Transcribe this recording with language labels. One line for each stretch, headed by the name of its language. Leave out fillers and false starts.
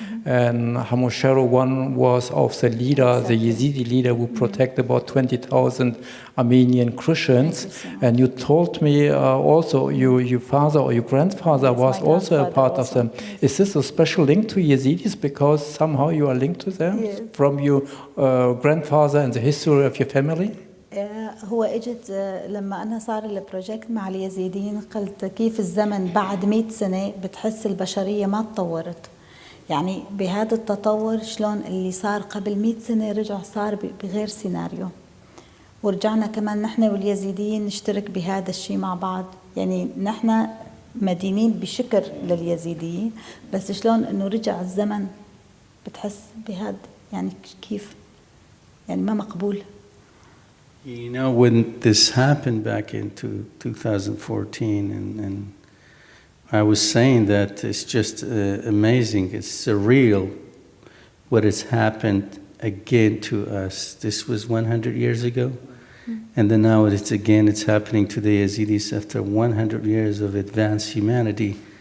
English: And Hamoshero one was of the leader, the Yazidi leader, who protected about 20,000 Armenian Christians. And you told me also your father or your grandfather was also a part of them. Is this a special link to Yazidis because somehow you are linked to them from your grandfather and the history of your family?
Arabic: هو اجت لما انا صار البروجكت مع اليزيديين، قلت كيف الزمن بعد 100 سنة بتحس البشرية ما تطورت. يعني بهذا التطور شلون اللي صار قبل 100 سنة رجع صار بغير سيناريو، ورجعنا كمان نحن واليزيديين نشترك بهذا الشيء مع بعض. يعني نحن مدينين بشكر لليزيديين، بس شلون انه رجع الزمن بتحس بهذا، يعني كيف يعني ما مقبول.
English: You know, when this happened back in 2014, and I was saying that it's just amazing, it's surreal what has happened again to us. This was 100 years ago, and then now it's happening to the Yazidis after 100 years of advanced humanity.